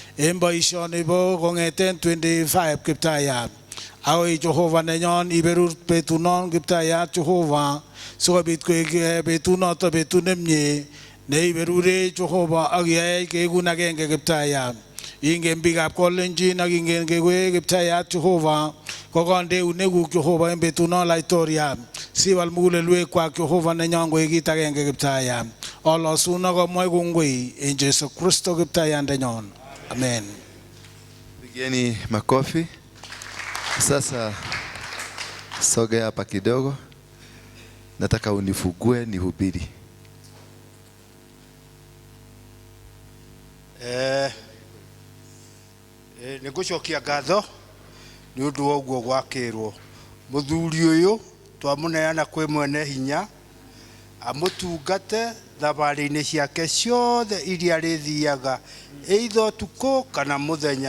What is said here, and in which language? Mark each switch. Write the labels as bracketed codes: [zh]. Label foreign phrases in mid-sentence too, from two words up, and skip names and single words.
[kln] en boisioni bo kongeten 25 Kiptayat agoi Jehova nenyon iberur betunon Kiptayat Jehova sikobit koik betunoto betut nemie neiberure Jehova ak iyai keikun agenge Kiptayat. Ingen biikab Kalenjin ak ingen kewe Kiptayat Jehova kokondeun neguk Jehova en betunon laitoriat siwal mugulelwekwak Jehova nenyon koik kit agenge Kiptayat. Olosun ak amwai kongoi en Jesu Kristo Kiptayandenyon. Amen. [sw] Pigeni makofi. Sasa sogea hapa kidogo. Nataka unifugue nihubiri. [ki] Nigucokia ngatho ni undu wa uguo gwakirwo muthuri uyu twamuneana kwi mwene hinya amutungate thabari-ini ciake ciothe iria rithiaga either utuku kana muthenya